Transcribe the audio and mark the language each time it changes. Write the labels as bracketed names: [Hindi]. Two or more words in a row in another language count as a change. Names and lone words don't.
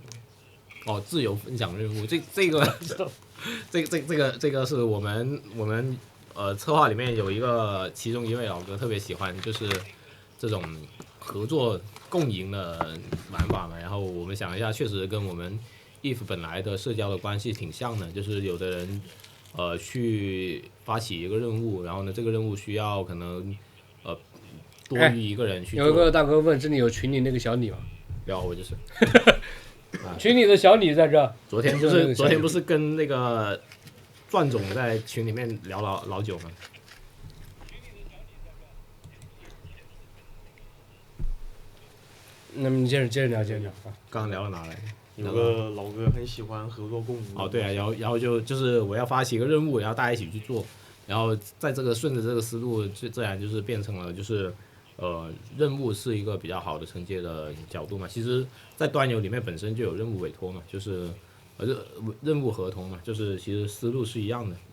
[Chinese] 哦，自由分享任務，這個是我們策劃裡面有一個其中一位老哥特別喜歡，就是這種合作共贏的玩法嘛。然後我們想一下，確實跟我們 EVE 本來的社交的關係挺像的，就是有的人去發起一個任務，然後呢，這個任務需要可能多於一個人去做。有一個大哥問，這裡有群裡那個小李嗎？有，我就是。群裡的小李在這。昨天不是跟那個鑽總在群裡面聊老久嗎？那麼你接着聊啊。刚刚聊到哪来？有个老哥很喜歡合作共贏。哦，對啊，然後就是我要發起一個任務，然後大家一起去做，然後在這個順着這個思路，自然就是變成了就是任務是一個比較好的承接的角度嘛。其實，在端遊裡面本身就有任務委託嘛，就是任務合同嘛，就是其實思路是一樣的。